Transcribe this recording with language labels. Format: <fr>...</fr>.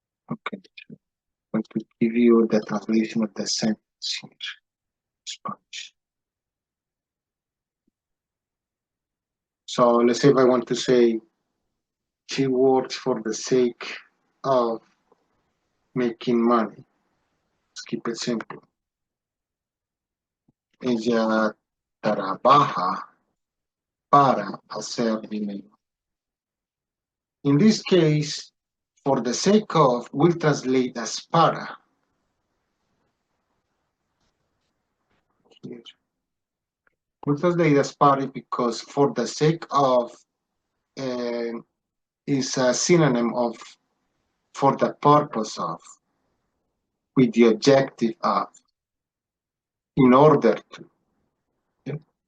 <en>Okay, I'm going to give you the translation of the sentence here, Spanish. So let's say if I want to say she works for the sake of making money. Let's keep it simple.</en> <es>Ella trabaja para hacer dinero.</es> <en>In this case, for the sake of will translate as para. Here. Will translate as para because for the sake of is a synonym of for the purpose of, with the objective of, in order to. Okay?</en>